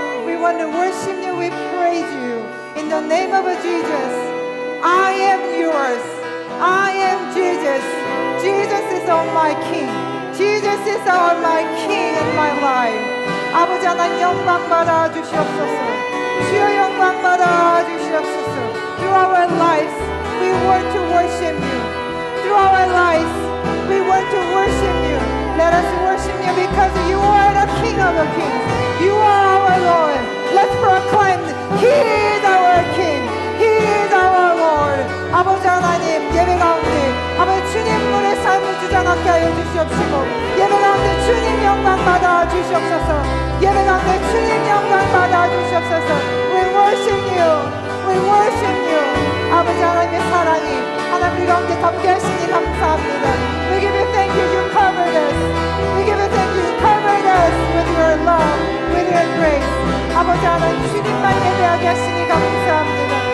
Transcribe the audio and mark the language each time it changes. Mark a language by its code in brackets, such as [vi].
[en] We want to worship you, we praise you. In the name of Jesus, I am yours. I am Jesus. Jesus is all my King. Jesus is all my King in my life. [ko] 아버지 하나님 영광 받아 주시옵소서. 주여 영광 받아 주시옵소서. [en] Through our lives, we want to worship you. Through our lives, we want to worship you. Let us worship you because you are the King of the Kings. You are our Lord. Let's proclaim, He is our King. He is our Lord. [ko] 아버지 하나님 예배 가운데 아버지 주님만의 삶을 주장하게 하여 주시옵시고 예배 가운데 주님 영광 받아 주시옵소서. 예배 가운데 주님 영광 받아 주시옵소서. [en] We worship you. We worship you. [ko] 아버지 하나님의 사랑이 하나님 우리 가운데 담게 하시니 감사합니다. [en] We give you thank you. You covered us. We give you thank you. You covered us with your love, with your grace. [ko] 아버지 하나님 주님만 예배하게 하시니 감사합니다.